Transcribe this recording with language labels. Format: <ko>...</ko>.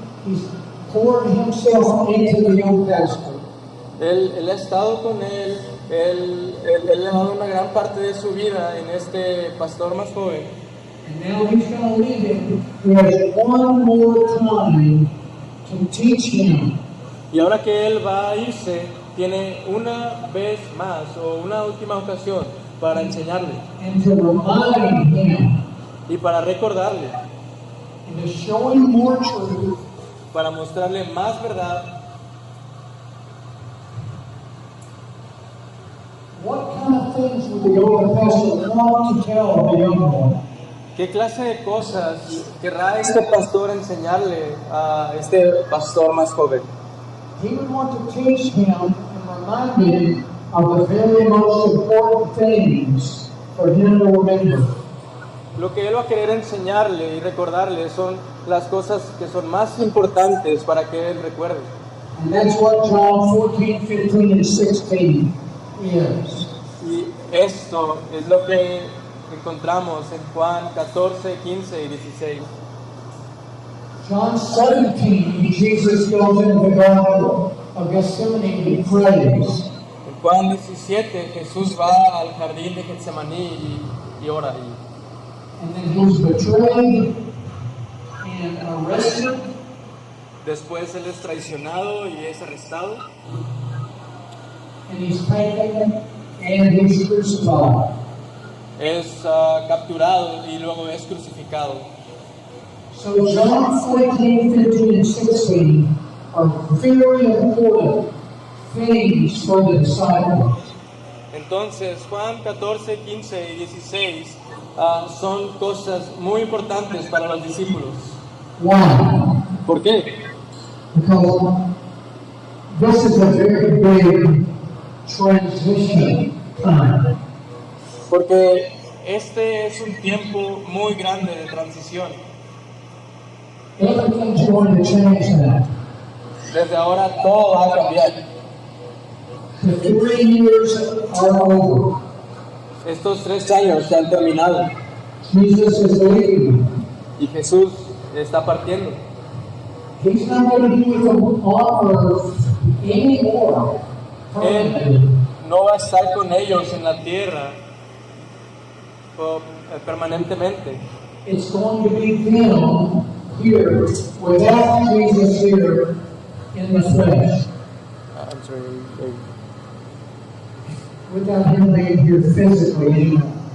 <en>He's poured himself into the young pastor.</en> <es>él ha estado con él le ha dado una gran parte de su vida en este pastor más joven.</es> <en>And now he's going to leave him. He has one more time to teach him.</en> <es>Y ahora que él va a irse, tiene una vez más o una última ocasión para enseñarle</es> <en>And to remind him.</en> <es>y para recordarle,</es> <en>And to show him more truth.</en> <es>para mostrarle más verdad.</es> <en>What kind of things would the older pastor want to tell the young one?</en> <es>¿Qué clase de cosas querrá este pastor enseñarle a este pastor más joven?</es> <en>He would want to teach him and remind him of the very most important things for him to remember.</en> <es>Lo que él va a querer enseñarle y recordarle son las cosas que son más importantes para que él recuerde.</es> <en>And that's what John 14, 15, and 16 is.</en> <es>Y esto es lo que encontramos en Juan 14, 15 y 16.</es> <en>John 17, Jesus goes into the Garden of Gethsemane and prays.</en> <es>En Juan 17, Jesús va al jardín de Getsemaní y ora.</es> <en>And then he's betrayed and arrested.</en> <es>Después él es traicionado y es arrestado.</es> <en>And he's taken and he's crucified.</en> <es>Es capturado y luego es crucificado.</es> <en>So John 14, 15, and 16 are very important things for the disciples.</en> <es>Entonces, Juan 14, 15 y 16 son cosas muy importantes para los discípulos.</es> <en>Why?</en> <es>¿Por qué?</es> <en>Because this is a very big transition time.</en> <es>Porque este es un tiempo muy grande de transición.</es> <en>Everything's going to change now.</en> <es>Desde ahora todo va a cambiar.</es> <en>The 3 years are over.</en> <es>Estos 3 años se han terminado</es> <en>Jesus is leaving.</en> <es>y Jesús está partiendo.</es> <en>He's not going to be with them on earth anymore.</en> <es>Él no va a estar con ellos en la tierra permanentemente.</es> <en>It's going to be them here without Jesus here in the flesh. I'm sorry. Without him being here physically anymore.</en>